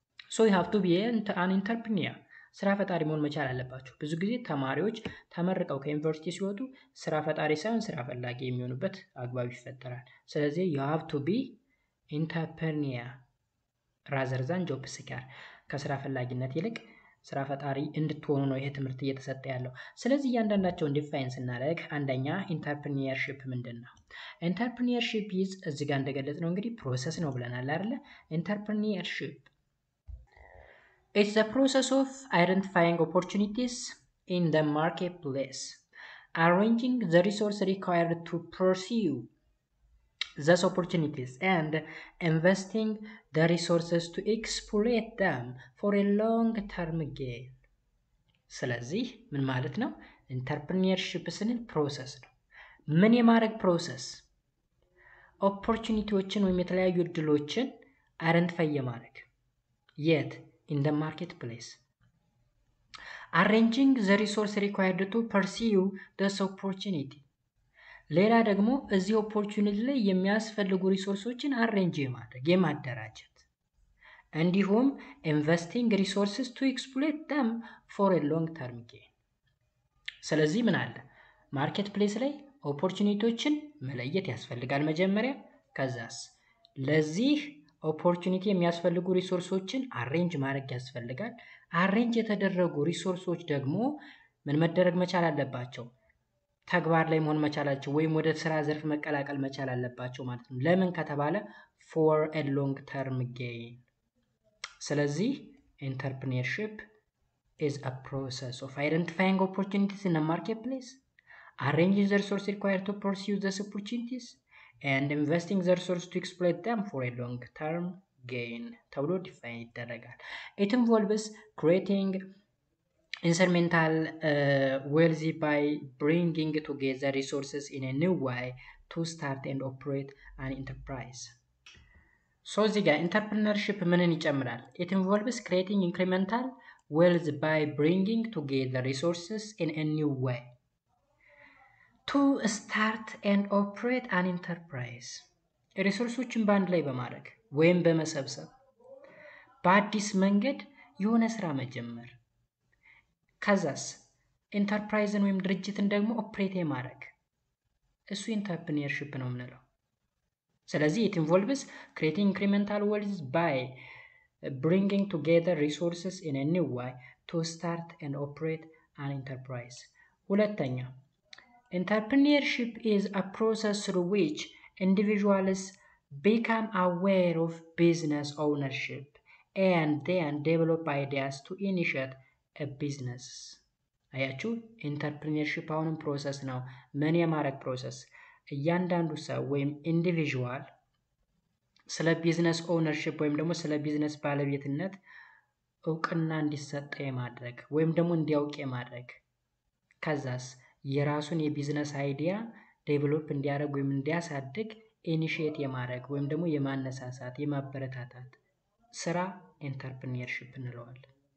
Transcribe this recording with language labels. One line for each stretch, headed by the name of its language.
English: ሶ you have to be an entrepreneur።
Amharic: ስራ ፈጣሪ መሆን መቻል አለባቸው። ብዙ ጊዜ ተማሪዎች ተመርቀው ከዩኒቨርሲቲ ሲወጡ ስራ ፈጣሪ ሳይሆን ስራ ፈላጊ የሚሆኑበት አግባብ ይፈጠራል። ስለዚህ
English: you have to be entrepreneur rather than job seeker።
Amharic: ከስራ ፈላጊነት ይልቅ ስራ ፈጣሪ እንድትሆኑ ነው ይሄ ትምህርት እየተሰጠ ያለው። ስለዚህ እያንዳንዳቸውን ዲፋይን ስናደርግ አንደኛ ኢንተርፕሪኒየርሺፕ ምንድን ነው? ኢንተርፕሪኒየርሺፕ ይዝ እዚህ ጋር እንደገለጽ ነው እንግዲህ ፕሮሰስ ነው ብለናል አይደለ?
English: ኢንተርፕሪኒየርሺፕ it's the process of identifying opportunities in the marketplace, arranging the resources required to pursue those opportunities and investing the resources to exploit them for a long-term gain.
Amharic: ስለዚህ ምን ማለት ነው? ኢንተርፕሪነርሺፕ ስንል ፕሮሰስ ነው። ምን የማድረግ ፕሮሰስ? ኦፖርቹኒቲዎችን ወይም የተለያዩ እድሎችን አይደንቲፋይ የማድረግ የት?
English: ኢን ዘ ማርኬት ፕሌስ አሬንጂንግ ዘ ሪሶርስ ሪኳየርድ ቱ ፐርሲው ዲስ ኦፖርቹኒቲ።
Amharic: ሌላ ደግሞ እዚህ ኦፖርቹኒቲ ላይ የሚያስፈልጉ ሪሶርሶችን አሬንጅ የማድረግ የማደራጀት፣ እንዲሁም
English: ኢንቨስቲንግ ሪሶርስስ ቱ ኤክስፕሎይት ደም ፎር ኤ ሎንግ ተርም ጌን።
Amharic: ስለዚህ ምን አለ? ማርኬት ፕሌስ ላይ ኦፖርቹኒቲዎችን መለየት ያስፈልጋል መጀመሪያ። ከዛስ ለዚህ ኦፖርቹኒቲ የሚያስፈልጉ ሪሶርሶችን አሬንጅ ማድረግ ያስፈልጋል። አሬንጅ የተደረጉ ሪሶርሶች ደግሞ ምን መደረግ መቻል አለባቸው? ተግባር ላይ መሆን መቻላቸው ወይም ወደ ስራ ዘርፍ መቀላቀል መቻል አለባቸው ማለት ነው። ለምን ከተባለ
English: ፎር ኤ ሎንግ ተርም ጌን። ስለዚህ ኢንተርፕሪነርሺፕ is a process of identifying opportunities in a marketplace, arranging the resources required to pursue those opportunities, and investing the resources to exploit them for a long-term gain.
Amharic: ተብሎ ዲፋይን ይደረጋል።
English: It involves creating incremental wealth by bringing together resources in a new way to start and operate an enterprise. So
Amharic: እዚህ ጋር ኢንተርፕሪነርሺፕ ምንን ይጨምራል?
English: It involves creating incremental wealth by bringing together resources in a new way to start and operate an enterprise.
Amharic: ሪሶርሶችን በአንድ ላይ በማድረግ ወይም በመሰብሰብ በአዲስ መንገድ የሆነ ስራ መጀመር። ከዛስ ኢንተርፕራይዝን ወይም ድርጅትን ደግሞ ኦፕሬት የማድረግ እሱ ኢንተርፕሪነርሺፕ ነው የምንለው። ስለዚህ
English: it involves creating incremental wealth by bringing together resources in a new way to start and operate an enterprise. ሁለተኛ entrepreneurship is a process through which individuals become aware of business ownership and then develop ideas to initiate a business.
Amharic: አያችሁ ኢንተርፕሪነርሺፕ አሁንም ፕሮሰስ ነው። ምን የማድረግ ፕሮሰስ? እያንዳንዱ ሰው ወይም ኢንዲቪዥዋል ስለ ቢዝነስ ኦውነርሺፕ ወይም ደግሞ ስለ ቢዝነስ ባለቤትነት እውቅና እንዲሰጥ የማድረግ ወይም ደግሞ እንዲያውቅ የማድረግ፣ ከዛስ የራሱን የቢዝነስ አይዲያ ዴቨሎፕ እንዲያደርግ ወይም እንዲያሳድግ ኢኒሺየት የማድረግ ወይም ደግሞ የማነሳሳት የማበረታታት ስራ ኢንተርፕሪነርሺፕ እንለዋለን።